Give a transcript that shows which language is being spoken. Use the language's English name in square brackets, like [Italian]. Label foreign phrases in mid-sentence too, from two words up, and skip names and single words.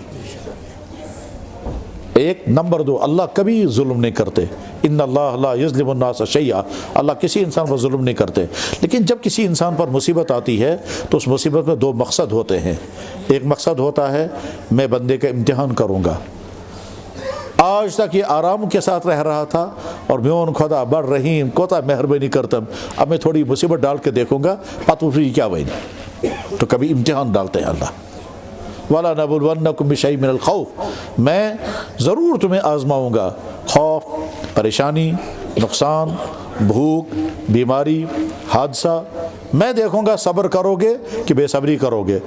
[Urdu] ایک نمبر دو، اللہ کبھی ظلم نہیں کرتے، [Arabic] ان اللہ لا یظلم الناس شیئا، [Urdu] اللہ کسی انسان پر ظلم نہیں کرتے۔ لیکن جب کسی انسان پر مصیبت آتی ہے تو اس مصیبت میں دو مقصد ہوتے ہیں۔ ایک مقصد ہوتا ہے میں بندے کا امتحان کروں گا، آج تک یہ آرام کے ساتھ رہ رہا تھا اور [Kashmiri] میون خدا بڑ رحیم کوتا مہربانی کرتم، [Urdu] اب میں تھوڑی مصیبت ڈال کے دیکھوں گا پتہ کیا وہی، تو کبھی امتحان ڈالتے ہیں اللہ۔ [Arabic] وَلَنَبْلُوَنَّكُمْ بِشَيْءٍ مِّنَ الْخَوْفِ، [Urdu] میں ضرور تمہیں آزماؤں گا، خوف، پریشانی، نقصان، بھوک، بیماری، حادثہ، میں دیکھوں گا صبر کرو گے کہ بے صبری کرو گے۔